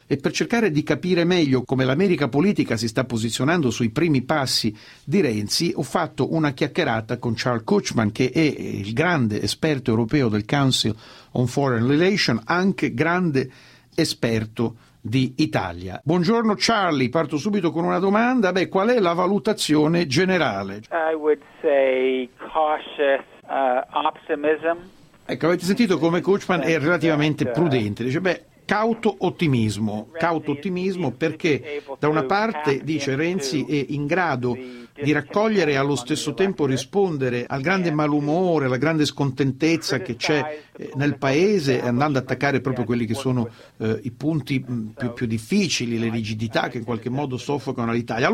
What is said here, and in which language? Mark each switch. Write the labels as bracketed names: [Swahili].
[Italian] E per cercare di capire meglio come l'America politica si sta posizionando sui primi passi di Renzi, ho fatto una chiacchierata con Charles Kuchman, che è il grande esperto europeo del Council on Foreign Relations, anche grande esperto di Italia. Buongiorno Charlie, parto subito con una domanda. Qual è la valutazione generale? [English] I would say cautious optimism. [Italian] Ecco, avete sentito come Kuchman è relativamente prudente. Dice, cauto ottimismo perché da una parte dice Renzi è in grado di raccogliere e allo stesso tempo rispondere al grande malumore, alla grande scontentezza che c'è nel paese, andando ad attaccare proprio quelli che sono i punti più difficili, le rigidità che in qualche modo soffocano l'Italia.